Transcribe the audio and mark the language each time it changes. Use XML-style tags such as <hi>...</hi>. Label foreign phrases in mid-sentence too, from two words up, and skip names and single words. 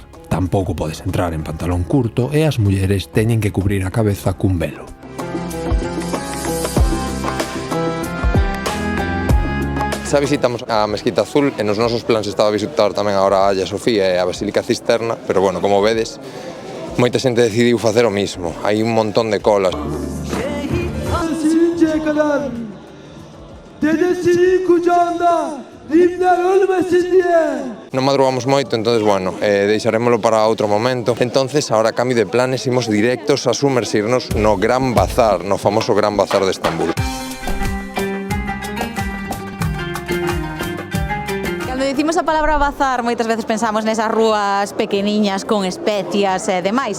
<gl>Tampouco podes entrar en pantalón curto e as mulleres teñen que cubrir a cabeza cun velo. Xa visitamos a Mesquita Azul e nos nosos plans estaba visitar tamén agora a Hagia Sofia e a Basílica Cisterna, pero bueno, como vedes, moita xente decidiu facer o mismo. Hai un montón de colas.</gl> <tr>Sevinceye kadar dedesinin kucağında Rimler ölmesin diye.</tr> <gl>Non madrugamos moito, entonces bueno, deixarémolo para outro momento. Entonces,</gl> <es>ahora a cambio de planes,</es> <gl>imos directos a sumersirnos no Gran Bazar, no famoso Gran Bazar de Estambul. dicimos a palabra bazar, moitas veces pensamos nesas rúas pequeniñas con especias e demais.</gl>